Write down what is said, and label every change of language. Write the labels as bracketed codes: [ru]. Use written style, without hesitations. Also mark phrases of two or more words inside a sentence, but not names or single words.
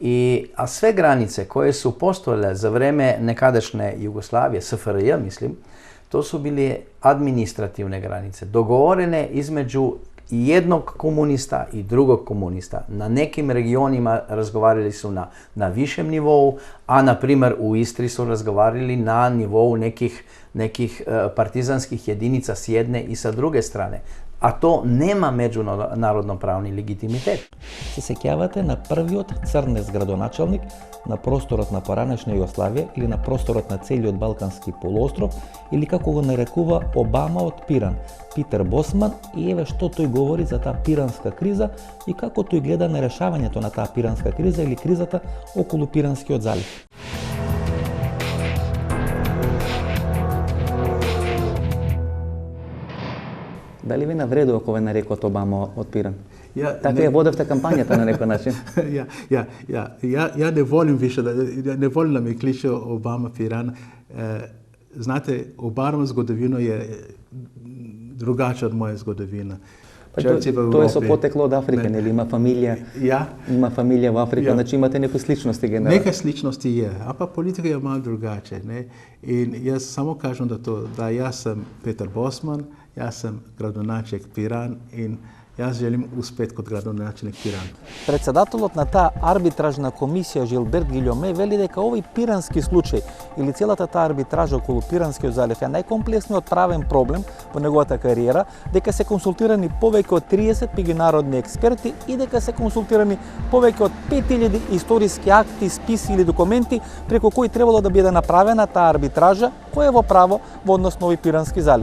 [sr] A sve granice koje su postojale za vreme nekadašnje Jugoslavije, SFRJ mislim, to su bile administrativne granice, dogovorene između jednog komunista i drugog komunista. Na nekim regionima razgovarali su na višem nivou, a na primjer u Istri su razgovarali na nivou nekih partizanskih jedinica s jedne i sa druge strane. A to nema međunarodno pravni legitimitet. [mk] Се сеќавате на првиот црнец градоначалник на просторот на поранешна Југославија или на просторот на целиот Балкански полуостров, или како го нарекува Обама од Пиран, Питер Босман, и еве што тој говори за таа пиранска криза и како тој гледа на решавањето на таа пиранска криза или кризата околу Пиранскиот залив. Дали ви навредува кога ве нарекот Обама од Пиран? Така ја водевте кампањата на некој начин. [hr] Ja ne volim više, ne volim da mi kliče Obama Piran. Znate, Obama zgodovina je drugačija od moje zgodovine. [mk] Тоа е со потекло од Африка, нели? Има фамилија во Африка, значи имате некои сличности генерално. [hr] Нека сличности je, a pa politika je malo drugačija, ne? I ja samo kažem da ja sam Petar Bosman, ja sam gradonačelnik Piran i ja želim uspet kod gradonačelnik Piran. [mk] Председателот на таа арбитражна комисија Жилберт Гилјоме вели дека овој пирански случај или целата таа арбитража околу Пиранскиот залив е најкомплексниот правен проблем во неговата кариера, дека се консултирани повеќе од 30 меѓународни експерти и дека се консултирани повеќе од 5000 историски акти, списи или документи преку кои требало да биде направена таа арбитража која е во право во однос на овој Пирански залив.